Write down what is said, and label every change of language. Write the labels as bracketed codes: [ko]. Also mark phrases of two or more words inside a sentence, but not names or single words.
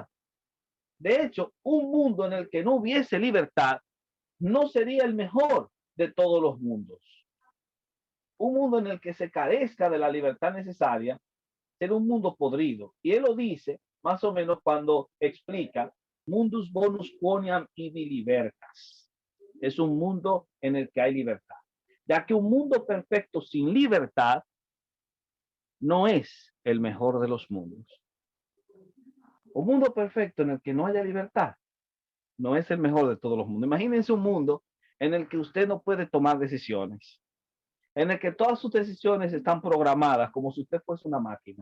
[es] De hecho, un mundo en el que no hubiese libertad no sería el mejor de todos los mundos. Un mundo en el que se carezca de la libertad necesaria será un mundo podrido. Y él lo dice más o menos cuando explica [la] mundus bonus quoniam ibi libertas. [es] Es un mundo en el que hay libertad. Ya que un mundo perfecto sin libertad no es el mejor de los mundos. Un mundo perfecto en el que no haya libertad no es el mejor de todos los mundos. Imagínense un mundo en el que usted no puede tomar decisiones, en el que todas sus decisiones están programadas como si usted fuese una máquina.